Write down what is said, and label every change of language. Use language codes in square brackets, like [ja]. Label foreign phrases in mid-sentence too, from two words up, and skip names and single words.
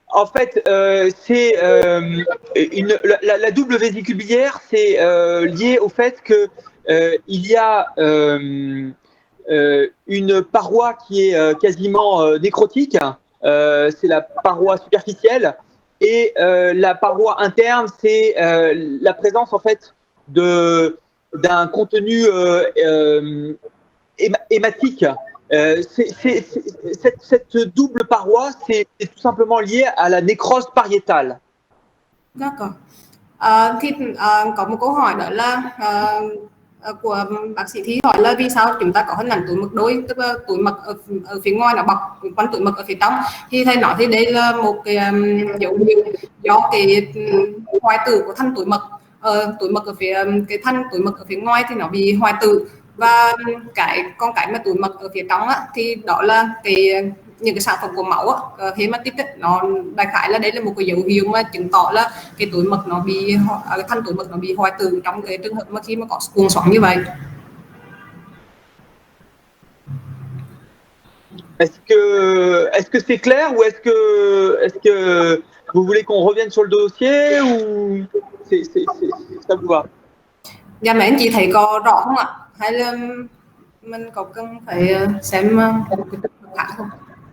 [fr] En fait, c'est la double vésicule biliaire, c'est lié au fait que il y a une paroi qui est quasiment nécrotique, c'est la paroi superficielle, et la paroi interne, c'est la présence en fait d'un contenu hématique. Cette double paroi, c'est tout simplement lié à la nécrose pariétale. D'accord. [vi] Có một câu hỏi đó là của bác sĩ Thi hỏi là vì sao chúng ta có hình ảnh túi mật đôi, tức là túi mật ở phía ngoài nó bọc quanh túi mật ở phía trong. Thì thầy nói thì đây là một cái dấu hiệu do cái hoại tử của thanh túi mật, túi mật ở phía cái thanh túi mật ở phía ngoài thì nó bị hoại tử, và cái mà túi mật ở phía trong á, thì đó là những cái sản phẩm của máu á, hematite nó đại khái là đây là một cái dấu hiệu mà chứng tỏ là cái túi mật nó bị cái thanh túi mật nó bị hoại tử trong cái trường hợp mà khi mà có cuồng xoắn như vậy. [fr] Est-ce que c'est clair ou est-ce que vous voulez qu'on revienne sur le dossier ou ça vous va? [vi] Dạ mấy anh chị thấy có rõ không ạ? Hay là mình có cần phải xem một cái khác không?